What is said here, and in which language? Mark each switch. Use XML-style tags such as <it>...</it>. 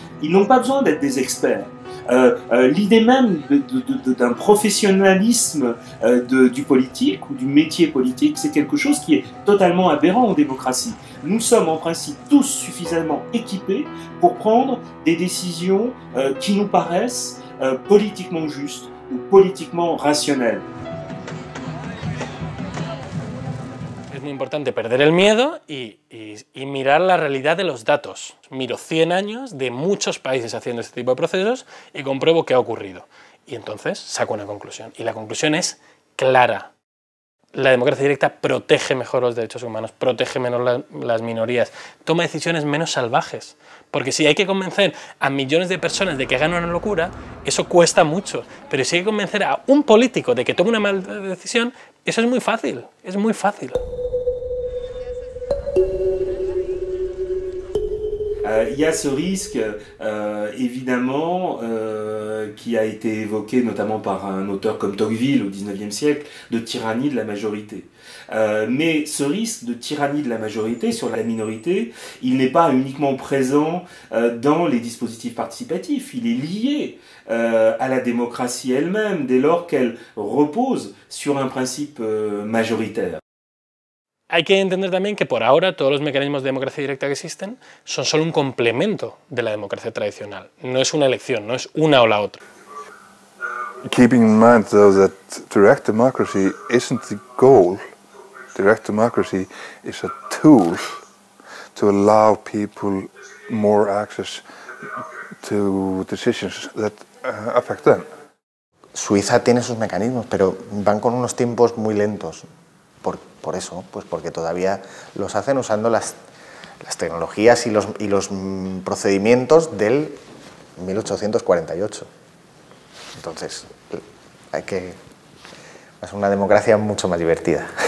<fr>Ils n'ont pas besoin d'être des experts. L'idée même d'un professionnalisme du politique ou du métier politique, c'est quelque chose qui est totalement aberrant en démocratie. Nous sommes en principe tous suffisamment équipés pour prendre des décisions qui nous paraissent politiquement justes ou politiquement rationnelles.</fr> <es>Es muy importante perder el miedo y mirar la realidad de los datos. Miro 100 años de muchos países haciendo este tipo de procesos y compruebo qué ha ocurrido. Y entonces saco una conclusión. Y la conclusión es clara. La democracia directa protege mejor los derechos humanos, protege menos las minorías, toma decisiones menos salvajes. Porque si hay que convencer a millones de personas de que hagan una locura, eso cuesta mucho. Pero si hay que convencer a un político de que tome una mala decisión, eso es muy fácil, es muy fácil.</es> <fr>Il y a ce risque, évidemment, qui a été évoqué notamment par un auteur comme Tocqueville au XIXe siècle, de tyrannie de la majorité. Mais ce risque de tyrannie de la majorité sur la minorité, il n'est pas uniquement présent dans les dispositifs participatifs, il est lié à la démocratie elle-même, dès lors qu'elle repose sur un principe majoritaire.</fr> <es>Hay que entender también que por ahora todos los mecanismos de democracia directa que existen son solo un complemento de la democracia tradicional. No es una elección, no es una o la otra.</es> <en>Keeping in mind though that direct democracy isn't the goal. Direct democracy is a tool to allow people more access to decisions that affect them.</en> <es>Suiza tiene sus mecanismos, pero van con unos tiempos muy lentos. Por eso, pues porque todavía los hacen usando las tecnologías y los procedimientos del 1848. Entonces, es una democracia mucho más divertida.</es>